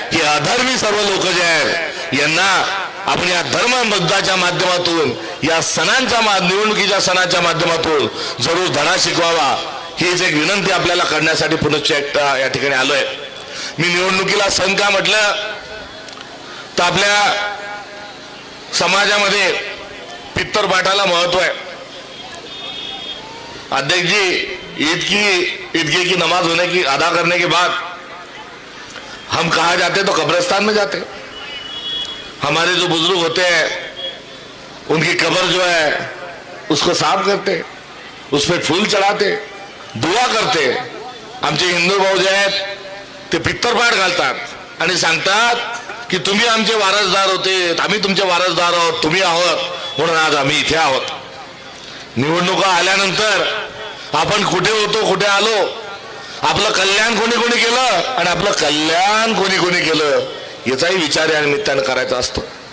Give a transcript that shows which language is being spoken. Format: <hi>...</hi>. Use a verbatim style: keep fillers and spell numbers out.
<mr>हे अधर्मी सर्व लोक जे आहेत यांना आपण या धर्मबद्धाच्या माध्यमातून, या सणांच्या मा- निवडणुकीच्या सणाच्या माध्यमातून जरूर धडा शिकवावा, हीच एक विनंती आपल्याला करण्यासाठी पुनश्च एकदा या ठिकाणी आलोय. मी निवडणुकीला सण का म्हटलं तर आपल्या समाजामध्ये पित्तर पाठाला महत्व आहे.</mr> <hi>अध्यक्षजी, ईद की ईदगे की नमाज होने की अदा करने के बाद हम कहाँ जाते तो कब्रिस्तान में जाते. हमारे जो बुजुर्ग होते हैं उनकी कब्र जो है उसको साफ करते, उस पर फूल चढ़ाते, दुआ करते.</hi> <mr>आमचे हिंदू भाऊ जे आहेत ते पित्तरपाठ घालतात आणि सांगतात की तुम्ही आमचे वारसदार होते, आम्ही तुमचे वारसदार आहोत, तुम्ही आहोत म्हणून आज आम्ही इथे आहोत. निवडणुका आल्यानंतर आपण कुठे होतो, कुठे आलो, आपलं कल्याण कोणी कोणी केलं आणि आपलं कल्याण कोणी कोणी केलं याचाही विचार या निमित्तानं करायचा असतो.</mr>